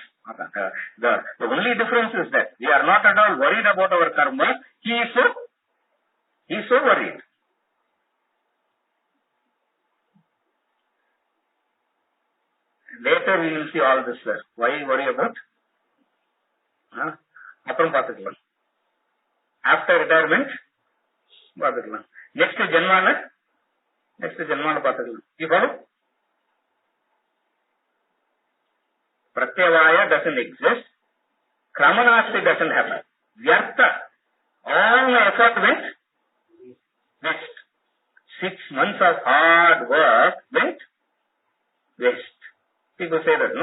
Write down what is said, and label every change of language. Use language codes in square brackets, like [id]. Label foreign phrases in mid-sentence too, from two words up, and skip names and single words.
[en] The only difference is that we are not at all worried about our karma. He is so worried. Later we will see all this, sir. Why worry about? [ta] அப்புறம் பாத்துக்கலாம். [en] After retirement, paathukalam. [ta] Next ஜென்மல பாத்துக்கலாம். [en] You follow? Pratyavaya doesn't exist. Kramanasti doesn't happen. Vyartha. All my effort went waste. 6 months of hard work went waste. People say that, no?